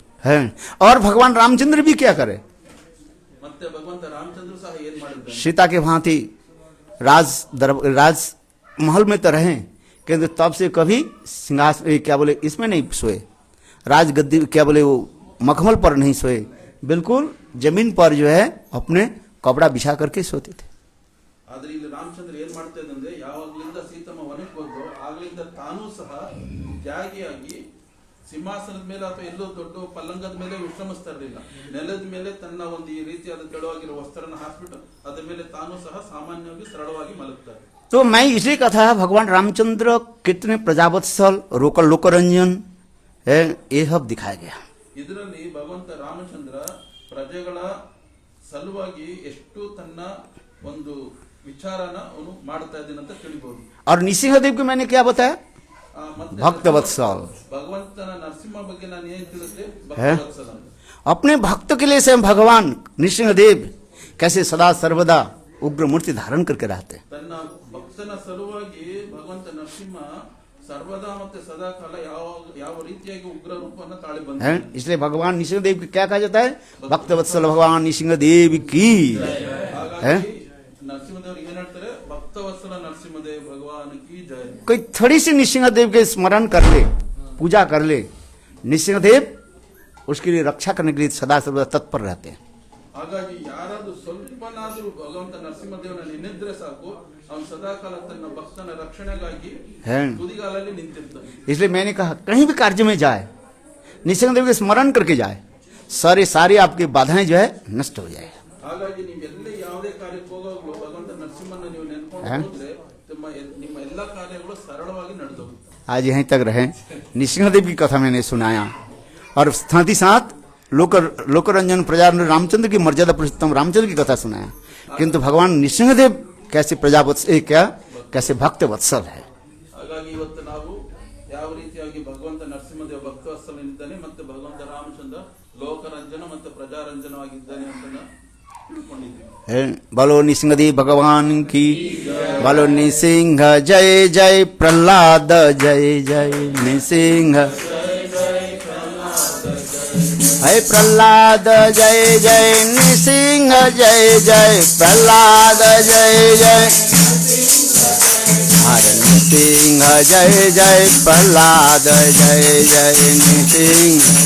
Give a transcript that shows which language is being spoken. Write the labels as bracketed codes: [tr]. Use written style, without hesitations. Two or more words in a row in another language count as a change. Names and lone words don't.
[hi] है और भगवान रामचंद्र भी क्या करे, [kn] ಮತ್ತೆ ಭಗವಂತ ರಾಮಚಂದ್ರ ಸಹ ಏನ್ ಮಾಡಿದ್ದಾರೆ. [hi] सीता के भांति राज महल में तो रहे, किंतु तब से कभी सिंहासन क्या बोले इसमें नहीं सोए, राज गद्दी क्या बोले वो मखमल पर नहीं सोए, बिल्कुल जमीन पर जो है अपने कपड़ा बिछा करके सोते थे. [kn] ಆದ್ರೆ ಇಲ್ಲಿ ರಾಮಚಂದ್ರ ಏನ್ ಮಾಡ್ತಾ ಇದ್ದಂದ್ರೆ ಯಾವಾಗ್ಲಿಂದ ಸೀತಮ್ಮ ವನಕ್ಕೆ ಹೋದ್ರು ಆಗ್ಲಿಂದ ತಾನೂ ಸಹ ತ್ಯಾಗಿಯಾಗಿ ಸಿಂಹಾಸನದ ಮೇಲೆ ಅಥವಾ ಎಲ್ಲೋ ದೊಡ್ಡ ಪಲ್ಲಂಗದ ಮೇಲೆ ವಿಶ್ರಮಿಸ್ತಾ ಇರಲಿಲ್ಲ. ನೆಲದ ಮೇಲೆ ತನ್ನ ಒಂದು ಈ ರೀತಿಯಾದ ತೆಳುವಾಗಿರೋ ವಸ್ತ್ರನ ಹಾಕ್ಬಿಟ್ಟು ಅದ್ರ ಮೇಲೆ ತಾನೂ ಸಹ ಸಾಮಾನ್ಯವಾಗಿ ಸರಳವಾಗಿ ಮಲಗ್ತಾರೆ. [hi] तो मैं इसलिए कहा भगवान रामचंद्र कितने प्रजावत्सल रोकल लोकरंजन है, ये सब दिखाया गया. [kn] ಇದರಲ್ಲಿ ಭಗವಂತ ರಾಮಚಂದ್ರ ಪ್ರಜೆಗಳ ಸಲುವಾಗಿ ಎಷ್ಟು ತನ್ನ ಒಂದು ವಿಚಾರನ ಅವನು ಮಾಡ್ತಾ ಇದ್ದಾನೆ ಅಂತ ತಿಳಿಬಹುದು. [hi] और नृसिंहदेव को मैंने क्या बताया, भक्तवत्सल. [kn] ಭಗವಂತನ ನರಸಿಂಹ ಬಗ್ಗೆ ನಾನು ಏನ್ ತಿಳಿಸಿದೆ, ಭಕ್ತವತ್ಸಲ. [hi] अपने भक्त के लिए स्वयं भगवान नृसिंहदेव कैसे सदा सर्वदा उग्र मूर्ति धारण करके रहते. [kn] ತನ್ನ ಭಕ್ತನ ಸಲುವಾಗಿ ಭಗವಂತ ನರಸಿಂಹ ಸರ್ವದಾ ಮತ್ತೆ ಸದಾ ಕಾಲ ಯಾವ ರೀತಿಯಾಗಿ ಉಗ್ರ ರೂಪವನ್ನು ತಾಳಿ ಬಂದ. [hi] इसलिए भगवान नृसिंहदेव को क्या कहा जाता है, भक्तवत्सल भगवान नृसिंहदेव की. [kn] ನರಸಿಂಹದೇವ್ರಿಗೆ ಏನ್ ಹೇಳ್ತಾರೆ, ಭಕ್ತವತ್ಸಲ ನರಸಿಂಹದೇವ್ [hi] भगवान की जय. कोई थोड़ी सी नृसिंहदेव के स्मरण कर ले, पूजा कर ले, नृसिंहदेव उसके लिए रक्षा करने के लिए सदा सर्वदा तत्पर रहते हैं. [kn] ಹಾಗಾಗಿ ಯಾರಾದ್ರೂ ಸ್ವಲ್ಪನಾದ್ರೂ ಭಗವಂತ ನರಸಿಂಹದೇವನ ನೆನೆದ್ರೆ ಸಾಕು, ಅವನು ಸದಾ ಕಾಲ ತನ್ನ ಭಕ್ತನ ರಕ್ಷಣೆಗಾಗಿ ತುದಿಗಾಲಲ್ಲಿ ನಿಂತಿರ್ತಾನೆ. [hi] इसलिए मैंने कहा कहीं भी कार्य में जाए नृसिंहदेव के स्मरण करके जाए, सारी आपकी बाधाएं जो है नष्ट हो जाए. [kn] ಹಾಗಾಗಿ ನೀವು ಎಲ್ಲಿ ಯಾವುದೇ ಕಾರ್ಯಕ್ಕೆ ಹೋಗೋಗ್ಲೂ ಭಗವಂತ ನರಸಿಂಹನ ನೀವು ನೆನ್ಕೊಂಡು ಹೋದ್ರೆ ನಿಮ್ಮ ಎಲ್ಲಾ ಕಾರ್ಯಗಳು ಸರಳವಾಗಿ ನಡೆದವು. [hi] आज यहीं तक रहे. नृसिंहदेव की कथा मैंने सुनाया और साथ ही साथ लोकरंजन प्रजा रामचंद्र की मर्यादा पुरुषोत्तम रामचंद्र की कथा सुनाया, किंतु भगवान नृसिंहदेव कैसे प्रजावत्सल क्या कैसे भक्त वत्सल है. [kn] ಹಾಗಾಗಿ ಇವತ್ತು ನಾವು ಯಾವ ರೀತಿಯಾಗಿ ಭಗವಂತ ನರಸಿಂಹದೇವ ಭಕ್ತವತ್ಸಲನಿದ್ದಾನೆ ಮತ್ತೆ ಭಗವಂತ ರಾಮಚಂದ್ರ ಲೋಕರಂಜನ ಮತ್ತು ಪ್ರಜಾರಂಜನವಾಗಿದ್ದಾನೆ ಅಂತ ತಿಳ್ಕೊಂಡಿದ್ದೀವಿ. [hi] बोलो नृसिंहदेव भगवान की, बोलो नृसिंह जय जय, प्रहलाद जय जय, नृसिंह है प्रहलाद जय जय, नृसिंह जय जय, प्रहलाद जय जय, अरे नृसिंह जय जय, प्रहलाद जय जय, नृसिंह